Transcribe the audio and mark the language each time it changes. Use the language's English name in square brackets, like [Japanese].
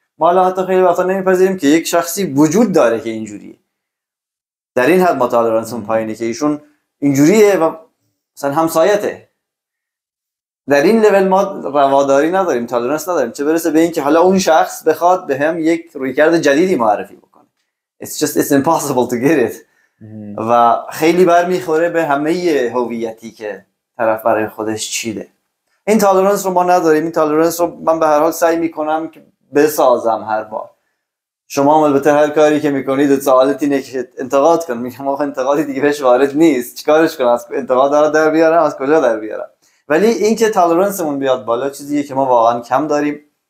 [Persian] ما الان حتی خیلی وقتا نمیپذیریم که یک شخصی وجود داره که اینجوریه. در این حد ما تالرنسمون پایینه که ایشون اینجوریه و مثلا همسایته. در این لول ما رواداری نداریم، تالرنس نداریم، چه برسه به این که حالا اون شخص بخواد به هم یک رویکرد جدیدی معرفی بکنه. [English] It's impossible to get it. [Persian] و خیلی برمیخوره به همه هویتی که طرف برای خودش چیده. این تالرنس رو ما نداریم. این تالرنس رو من به هر حال سعی میکنم که بسازم هر بار. شما هم البته هر کاری که میکنید سوالت اینه که انتقاد کن. میگم آخه انتقادی دیگه بهش وارد نیست، چیکارش کنم؟ از انتقاد رو در بیارم، از کجا در بیارم؟ ولی اینکه تالرنسمون بیاد بالا چیزیه که ما واقعا کم داریم.